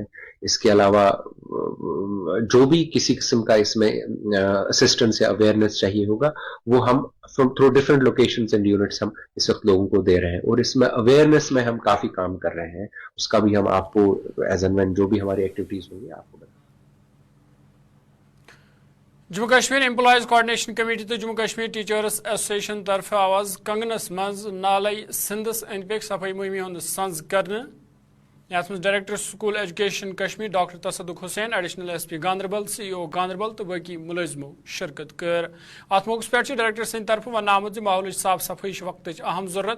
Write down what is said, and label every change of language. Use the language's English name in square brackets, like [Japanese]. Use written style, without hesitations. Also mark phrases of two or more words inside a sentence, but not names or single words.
[Hindi] इसके अलावा जो भी किसी किस्म का इसमें असिस्टेंस या अवेयरनेस चाहिए होगा वो हम [English] from through different locations and units [Hindi] हम इस वक्त लोगों को दे रहे हैं, और इसमें अवेयरनेस में हम काफी काम कर रहे हैं। उसका भी हम आपको [English] as and when [Hindi] जो भी हमारी एक्टिविटीज होंगी आपको बताएंगे। [Kashmiri] जम्मू कश्मीर एम्प्लॉयज कोऑर्डिनेशन कमेटी तो जम्मू कश्मीर टीचर्स एसोसिएशन तरफ आवाज कंगनस मज नालई सिंधस अंद पे सफाई मुहिम हुंद संज करने। यात मज डायरेक्टर स्कूल एजुकेशन कश्मीर डॉक्टर तसदुक हुसैन, एडिशनल एसपी गांधरबल, सीईओ गांधरबल तो बाकी मुलजमो शिरकत कर। अत मौके पे डायरेक्टर सिंह तरफ वन आमुद माहौल साफ सफाई वक्त अहम जरूरत।